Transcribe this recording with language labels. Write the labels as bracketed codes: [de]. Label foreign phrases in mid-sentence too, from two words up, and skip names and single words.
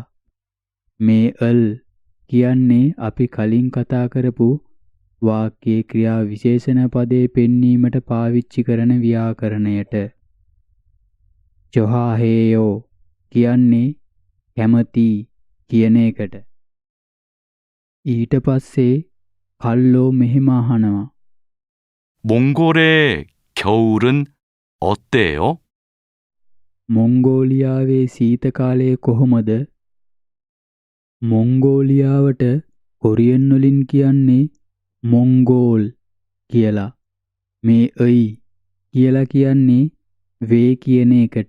[si] මේ අල් කියන්නේ අපි කලින් කතා කරපු වාක්‍යයේ ක්‍රියා විශේෂණ පදේ පෙන්වීමට පාවිච්චි කරන ව්‍යාකරණයට. චොහාහේයෝ කියන්නේ කැමති කියන එකට. ඊට පස්සේ කල්ලෝ මෙහෙම අහනවා. [ko] 몽골의 겨울은 어때요? [si] මොංගෝලියාවේ සීත කාලය කොහොමද? මොංගෝලියාවට කොරියන් වලින් කියන්නේ මොංගෝල් කියලා. මේ අයි කියලා කියන්නේ වේ කියන එකට.